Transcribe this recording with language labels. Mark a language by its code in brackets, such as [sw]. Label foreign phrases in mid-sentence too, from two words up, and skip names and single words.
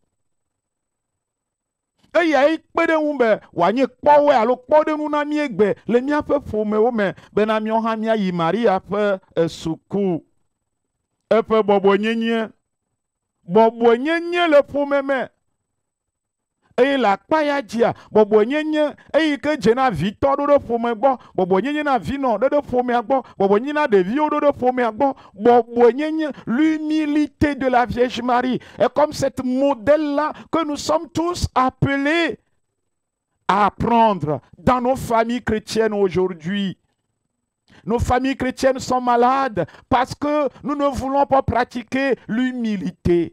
[ee] eya kpe ɖe ŋu be wòanye kpɔwoe alo kpɔɖenu na míegbe le míaƒe ƒomewo me bena míawo hã míayi Maria ƒe suku eƒe bɔbɔnyenye le ƒome me eye le akpa ya dzia bɔbɔnyenye eyi ke dze na vitɔ ɖo ɖe ƒome gbɔ bɔbɔnyenye na vinɔ ɖo ɖe ƒomea gbɔ bɔbɔnyenye na ɖeviwo ɖo ɖe ƒomea gbɔ bɔbɔnyenye [fr] l'humilité de la Vierge Marie est comme cette modèle là que nous sommes tous appelés à apprendre dans nos familles chrétiennes aujourd'hui. Nos familles chrétiennes sont malades parce que nous ne voulons pas pratiquer l'humilité.